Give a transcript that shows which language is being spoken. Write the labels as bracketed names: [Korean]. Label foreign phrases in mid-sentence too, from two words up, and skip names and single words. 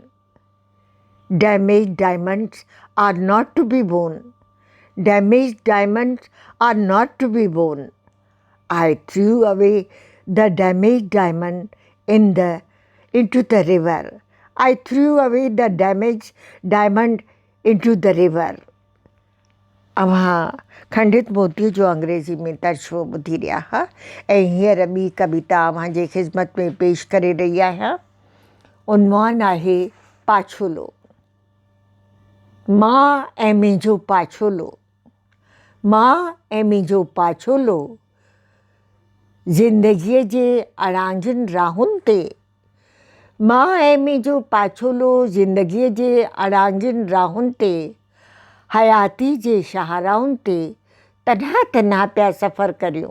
[English] Damaged diamonds are not to be worn. Damaged diamonds are not to be worn. I threw away the damaged diamond into the river. I threw away the damaged diamond into the river. [Sindhi] अव्हां खंडित मोती जो अंग्रेज़ी में तर्जुमो ॿुधी रहिया हुआ ऐं हींअर ॿी कविता अव्हां जे ख़िदमत में पेश करे रही आहियां। उनवान आहे पाछोलो। मां ऐं मुंहिंजो पाछोलो, मां ऐं मुंहिंजो पाछोलो, ज़िंदगीअ जे अड़ांजुनि राहुनि ते, मां ऐं मुंहिंजो पाछोलो ज़िंदगीअ जे अड़ांजुनि राहुनि ते, हयाती जे शाहराहुनि ते तन्हा तन्हा पिया सफ़र करियूं।